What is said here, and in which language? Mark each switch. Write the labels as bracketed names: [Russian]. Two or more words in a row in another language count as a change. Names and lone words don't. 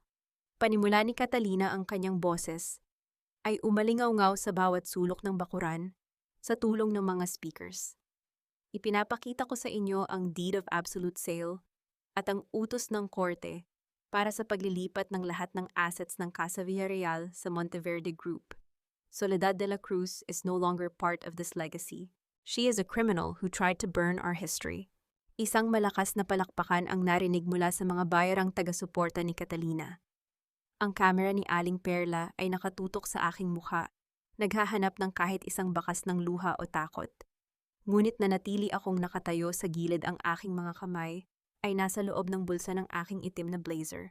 [Filipino] Panimula ni Catalina ang kanyang boses ay umalingaw-ngaw sa bawat sulok ng bakuran sa tulong ng mga speakers. Ipinapakita ko sa inyo ang [English] deed of absolute sale [Filipino] at ang utos ng korte para sa paglilipat ng lahat ng assets ng Casa Villarreal sa Monteverde Group. [English] Soledad de la Cruz is no longer part of this legacy. She is a criminal who tried to burn our history. [Filipino] Isang malakas na palakpakan ang narinig mula sa mga bayarang taga-suporta ni Catalina. Ang kamera ni Aling Perla ay nakatutok sa aking mukha, naghahanap ng kahit isang bakas ng luha o takot. Ngunit nanatili akong nakatayo sa gilid, ang aking mga kamay ay nasa loob ng bulsa ng aking itim na blazer.